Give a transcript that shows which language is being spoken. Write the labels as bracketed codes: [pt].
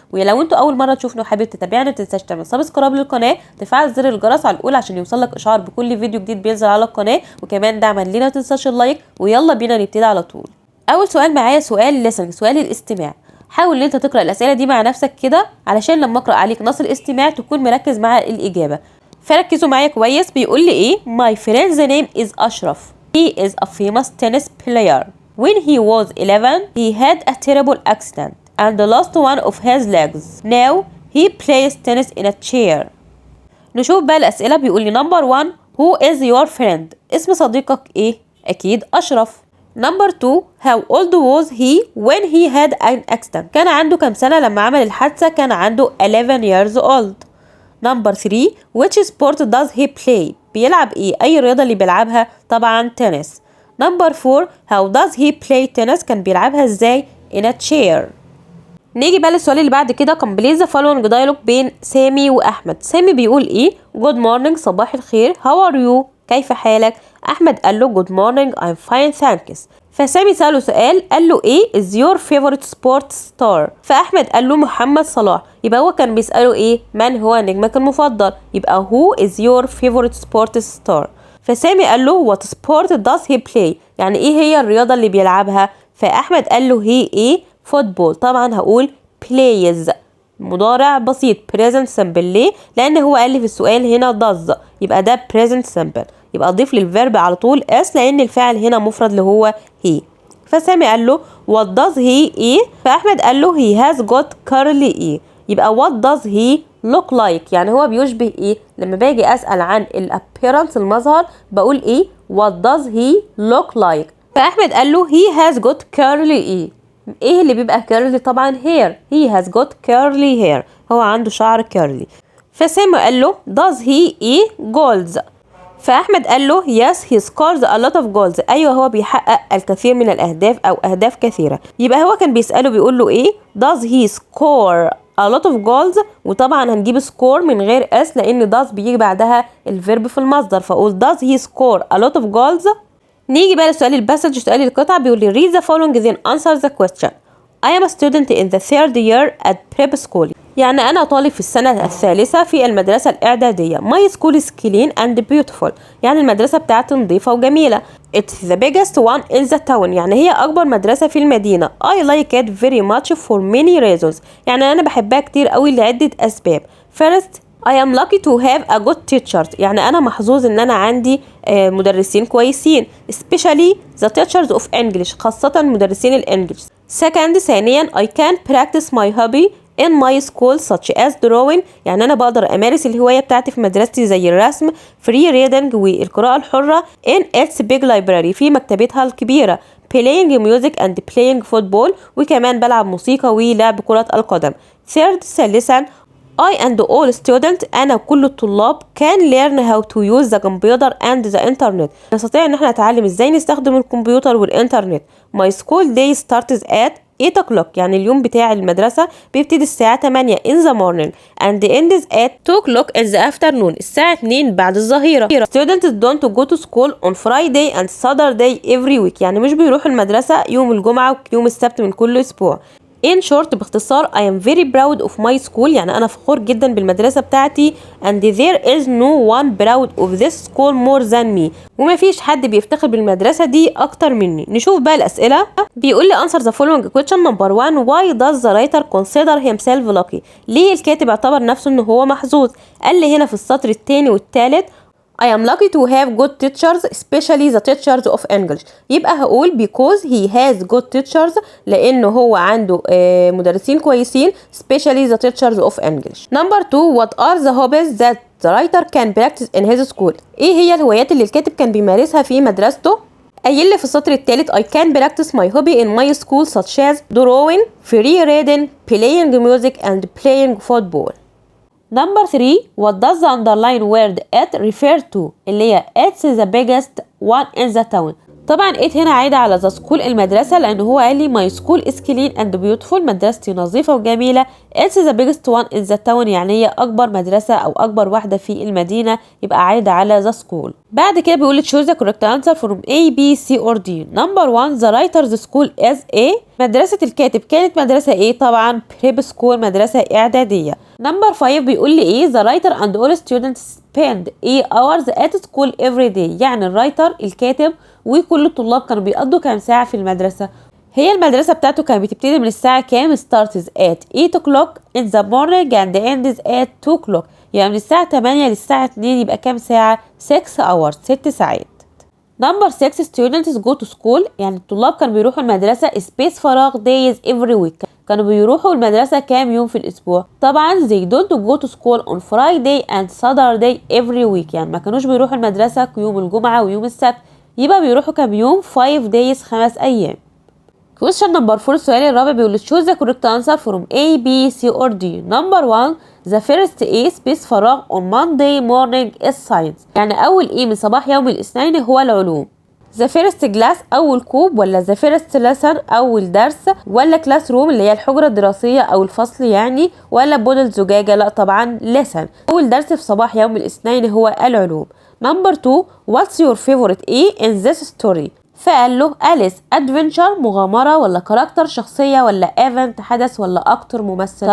[ar] ولو انتوا اول مره تشوفنا وحابب تتابعنا ما تنساش تعمل سبسكرايب للقناه، تفعل زر الجرس على الاول عشان يوصلك اشعار بكل فيديو جديد بينزل على القناه، وكمان دعما لينا ما تنساش اللايك. ويلا بينا نبتدي على طول. اول سؤال معايا سؤال [en] listening، [ar] سؤال الاستماع. حاول ان انت تقرا الاسئله دي مع نفسك كده علشان لما اقرا عليك نص الاستماع تكون مركز مع الاجابه. فركزوا معايا كويس. بيقول لي ايه؟ [en] My friend's name is Ashraf. He is a famous tennis player. When he was 11 he had a terrible accident and lost one of his legs. Now he plays tennis in a chair. [ar] نشوف بقى الاسئله. بيقول لي نمبر 1 [en] who is your friend؟ [ar] اسم صديقك ايه؟ اكيد أشرف. [en] Number 2 how old was he when he had an accident؟ [ar] كان عنده كام سنة لما عمل الحادثة؟ [en] كان عنده 11 years old. [ar] نمبر 3 [en] which sport does he play؟ [ar] بيلعب ايه؟ اي رياضة اللي بيلعبها؟ طبعا تنس. [en] Number 4 how does he play tennis؟ [ar] كان بيلعبها ازاي؟ [en] in a chair. [ar] نيجي بقى للسؤال اللي بعد كده. [en] complete the following dialogue [ar] بين سامي واحمد. سامي بيقول ايه؟ [en] good morning، [ar] صباح الخير. [en] how are you؟ [ar] كيف حالك؟ احمد قال له [en] good morning I'm fine thanks. [ar] فسامي سأله سؤال، قال له ايه [en] is your favorite sports star؟ [ar] فاحمد قال له محمد صلاح. يبقى هو كان بيسأله ايه؟ من هو نجمك المفضل؟ يبقى [en] who is your favorite sports star. [ar] فسامي قال له [en] what sport does he play؟ [ar] يعني ايه هي الرياضة اللي بيلعبها؟ فاحمد قال له هي ايه؟ فوتبول. طبعا هقول plays، مضارع بسيط [en] present simple. [ar] ليه؟ لان هو قال لي في السؤال هنا does، يبقى ده present simple. يبقى اضيف للفيرب على طول اس لان الفاعل هنا مفرد اللي هو هي. فسامي قال له what does he ايه؟ فاحمد قال له [en] he has got curly [ar] ايه. يبقى [en] what does he look like؟ [ar] يعني هو بيشبه ايه؟ لما باجي اسال عن الappearance المظهر بقول ايه؟ what does he look like؟ فاحمد قال له he has got curly ايه اللي بيبقى curly؟ طبعا hair. [en] he has got curly hair، [ar] هو عنده شعر [en] curly. [ar] فسامي قال له [en] does he [ar] ايه؟ goals. فاحمد قال له [en] yes he scores a lot of goals. [ar] ايوه هو بيحقق الكثير من الاهداف او اهداف كثيره. يبقى هو كان بيساله بيقول له ايه؟ [en] does he score a lot of goals؟ [ar] وطبعا هنجيب score من غير اس لان does بيجي بعدها الفيرب في المصدر، فاقول does he score a lot of goals. نيجي بقى لسؤال الباسج، سؤال القطعه. [en] بيقول لي read the following then answer the question. I am a student in the third year at prep school. [ar] يعني أنا طالب في السنة الثالثة في المدرسة الإعدادية. [en] My school is clean and beautiful. [ar] يعني المدرسة بتاعتي نظيفة وجميلة. [en] It's the biggest one in the town. [ar] يعني هي أكبر مدرسة في المدينة. [en] I like it very much for many reasons. [ar] يعني أنا بحبها كتير قوي لعدة أسباب. [en] First I am lucky to have a good teacher. [ar] يعني أنا محظوظ إن أنا عندي مدرسين كويسين. [en] Especially the teachers of English. [ar] خاصة مدرسين الإنجليش. [en] Second [ar] ثانيا [en] I can practice my hobby in my school such as drawing. [ar] يعني أنا بقدر أمارس الهواية بتاعتي في مدرستي زي الرسم [en] free reading [ar] والقراءة الحرة [en] in its big library [ar] في مكتبتها الكبيرة [en] playing music and playing football [ar] وكمان بلعب موسيقى ولعب كرة القدم. [en] Third [ar] ثالثا [en] I and all students [ar] أنا وكل الطلاب [en] can learn how to use the computer and the internet. [ar] نستطيع إن احنا نتعلم إزاي نستخدم الكمبيوتر والإنترنت. [en] My school day starts at 8 o'clock. [ar] يعني اليوم بتاع المدرسة بيبتدي الساعة 8 [en] in the morning and ends at 2 o'clock in the afternoon. [ar] الساعة 2 بعد الظهيرة. [en] Students don't go to school on Friday and Saturday every week. [ar] يعني مش بيروحوا المدرسة يوم الجمعة ويوم السبت من كل أسبوع. [en] In short [ar] باختصار [en] I am very proud of my school. [ar] يعني أنا فخور جدا بالمدرسة بتاعتي [en] and there is no one proud of this school more than me. [ar] وما فيش حد بيفتخر بالمدرسة دي أكتر مني. نشوف بقى الأسئلة. [en] بيقول لي answer the following question. number 1 why does the writer consider himself lucky؟ [ar] ليه الكاتب اعتبر نفسه إنه هو محظوظ؟ قال لي هنا في السطر الثاني والثالث [en] I am lucky to have good teachers especially the teachers of English. يبقى هقول because he has good teachers [ar] لأنه هو عنده مدرسين كويسين [en] especially the teachers of English. Number 2 what are the hobbies that the writer can practice in his school؟ [ar] ايه هي الهوايات اللي الكاتب كان بيمارسها في مدرسته؟ قايل لي في السطر الثالث [en] I can practice my hobby in my school such as drawing, free reading, playing music and playing football. Number 3 what does the underline word at refer to؟ [ar] اللي هي [en] it's the biggest one in the town. [ar] طبعا it هنا عايدة على the school المدرسة، لأن هو قال لي [en] my school is clean and beautiful، [ar] مدرستي نظيفة وجميلة. [en] it's the biggest one in the town، [ar] يعني هي أكبر مدرسة أو أكبر واحدة في المدينة، يبقى عايدة على the school. [en] بعد كده بيقول choose the correct answer from A, B, C or D. number 1 the writer's school is A. [ar] مدرسة الكاتب كانت مدرسة ايه؟ طبعا [en] prep school، [ar] مدرسة إعدادية. [en] number 5 بيقول لي ايه the writer and all students spend 8 hours at school every day، [ar] يعني الرايتر الكاتب وكل الطلاب كانوا بيقضوا كام ساعة في المدرسة. هي المدرسة بتاعته كانت بتبتدي من الساعة كام؟ [en] starts at 8 o'clock in the morning and ends at 2 o'clock، [ar] يعني من الساعة 8 للساعة 2 يبقى كام ساعة؟ 6 hours، 6 ساعات. number 6 students go to school، يعني الطلاب كانوا بيروحوا المدرسة space فراغ days every week، كانوا بيروحوا المدرسة كام يوم في الأسبوع؟ طبعا [en] they don't go to school on Friday and Saturday every week، [ar] يعني ما كانوش بيروحوا المدرسة يوم الجمعة ويوم السبت، يبقى بيروحوا كام يوم؟ 5 days، 5 أيام. [en] question number 4 [ar] السؤال الرابع بيقول [en] choose the correct answer from A, B, C or D. number 1 the first A space فراغ on Monday morning is science، [ar] يعني أول A من صباح يوم الاثنين هو العلوم. [en] the first class [ar] أول كوب، ولا [en] the first lesson [ar] أول درس، ولا class room اللي هي الحجرة الدراسية أو الفصل يعني، ولا بودل زجاجة؟ لا طبعا lesson. أول درس في صباح يوم الاثنين هو العلوم. number 2 [en] what's your favorite A in this story؟ [ar] فقال له أليس ادفنتشر مغامرة، ولا كاركتر شخصية، ولا ايفنت حدث، ولا اكتر ممثل.